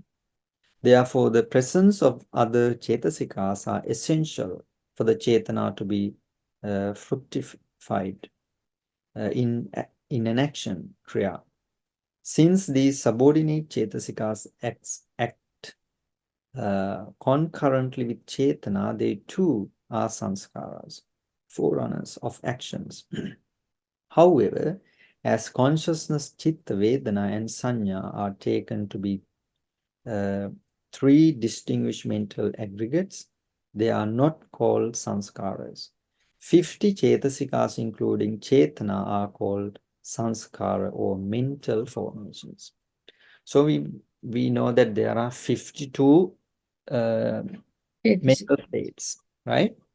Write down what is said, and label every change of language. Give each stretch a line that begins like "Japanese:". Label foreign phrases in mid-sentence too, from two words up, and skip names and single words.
English: Therefore, the presence of other chetasikas are essential for the chetana to be fructified in an action, kriya. Since these subordinate chetasikas act concurrently with chetana, they too are sanskaras, forerunners of actions. However, as consciousness, chitta, vedana, and sanya are taken to be three distinguished mental aggregates, they are not called sanskaras. 50 chetasikas, including chetana, are called sanskara or mental formations. So we know that there are 52 mental states, right?